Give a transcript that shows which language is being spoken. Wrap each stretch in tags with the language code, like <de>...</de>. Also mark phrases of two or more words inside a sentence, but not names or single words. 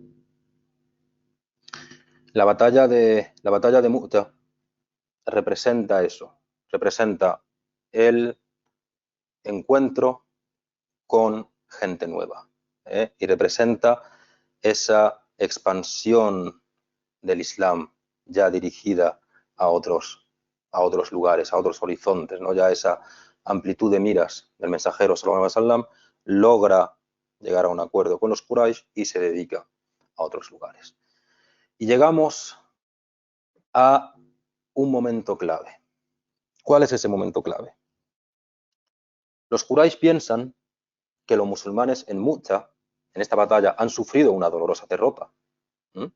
<es>La batalla de Mu'tah representa eso, representa el encuentro con gente nueva, y representa esa expansión del Islam ya dirigida a otros lugares, a otros horizontes, ¿no? Ya esa amplitud de miras del mensajero</es> <ar>صلى الله عليه وسلم</ar> <es>logra llegar a un acuerdo con los Quraysh y se dedica a otros lugares. Y llegamos a un momento clave. ¿Cuál es ese momento clave? Los Quraysh piensan que los musulmanes en Mu'tah, en esta batalla, han sufrido una dolorosa derrota, ¿m?</es>